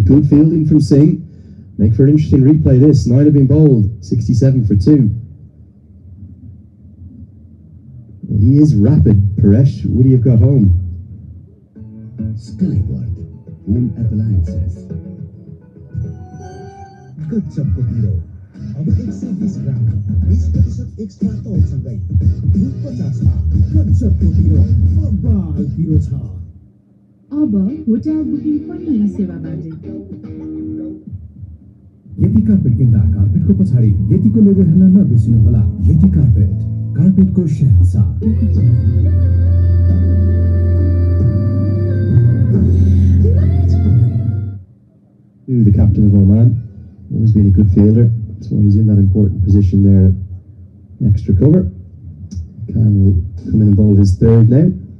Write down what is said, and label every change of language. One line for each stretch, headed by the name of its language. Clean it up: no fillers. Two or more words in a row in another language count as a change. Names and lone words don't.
English: Good fielding from Singh. Make for an interesting replay this. 9 have been bowled, 67 for 2. Well, he is rapid, Paresh. What do you have got home? Skyward, Home Appliances.
Nepali: गजब को हीरो अब 120 ग्राम 20% एक्स्ट्रा तौलसँगै रु 50 मा गजब को हीरो बबाल हीरो छ अब होटल बुकिङ पनि यी सेवाबाट यति कार्पेट किन्दा कार्पेटको पछाडि यतिको लोगो हेर्न नबिर्सिनुहोला। यति कार्पेट, कार्पेटको शहंशाह।
English: The captain of Oman, always been a good fielder. That's why he's in that important position there at extra cover. Khan will come in and bowl his 3rd now.